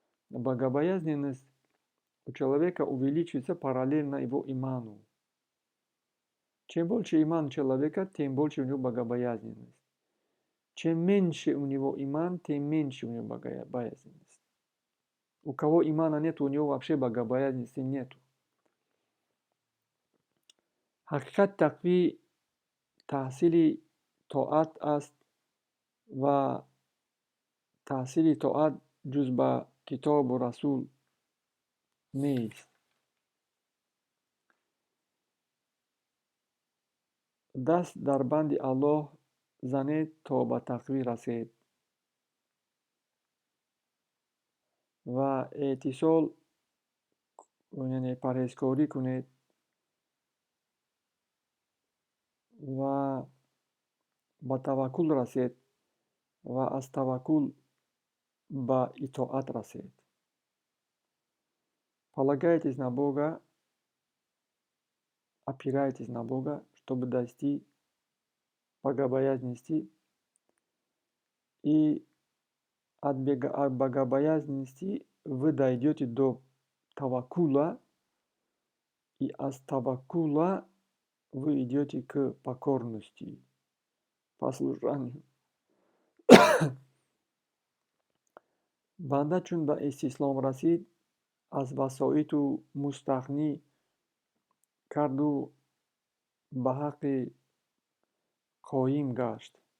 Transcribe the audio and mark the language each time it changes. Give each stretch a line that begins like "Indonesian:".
Russian: Богобоязненность у человека увеличивается параллельно его иману. Чем больше иман человека, тем больше у него богобоязненность. Чем меньше у него иман, тем меньше у него богобоязненность. У кого имана нет, у него вообще богобоязненности нет.
Tajik: ҳақиқат тақвӣ таҳсили тоат аст ва таҳсили тоат ҷуз ба китобу расул нест. даст дар банди Аллоҳ занед, то ба тақвӣ расед ва эътисол, яъне парҳезкорӣ кунед ва ба таваккул расед ва аз таваккул ба итоат расед.
Russian: Полагайтесь на Бога, опирайтесь на Бога, чтобы достичь богобоязненности. И от богобоязненности вы дойдете до таваккула, и от таваккула вы идете к покорности, послушанию.
Tajik: Банда чун ба истислом расид, аз васоиту мустағнӣ карду ба ҳаққи қоим гашт.